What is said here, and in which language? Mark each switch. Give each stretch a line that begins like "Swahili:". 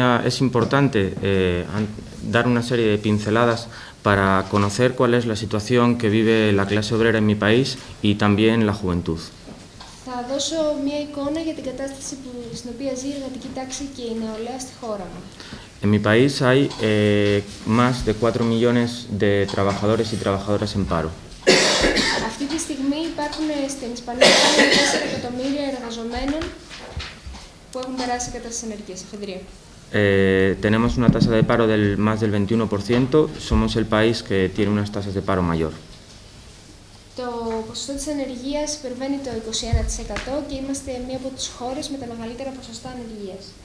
Spanish: Es importante dar una serie de pinceladas para conocer cuál es la situación que vive la clase obrera en mi país y también la juventud.
Greek: Θα δώσω μια εικόνα για την κατάσταση στην οποία ζει η εργατική τάξη και η νεολαία στη χώρα μου.
Spanish: En mi país hay más de 4 millones de trabajadores y trabajadoras en paro.
Greek: Αυτή τη στιγμή υπάρχουν στην Ισπανία πάνω από 4 εκατομμύρια εργαζομένων που έχουν περάσει κατάσταση ενεργείας, εφεδρεία.
Spanish: Tenemos una tasa de paro del más del 21%, somos el país que tiene unas tasas de paro mayor.
Greek: Το ποσοστό της ανεργίας υπερβαίνει το 21% και είμαστε μία από τις χώρες με τα μεγαλύτερα ποσοστά ανεργίας.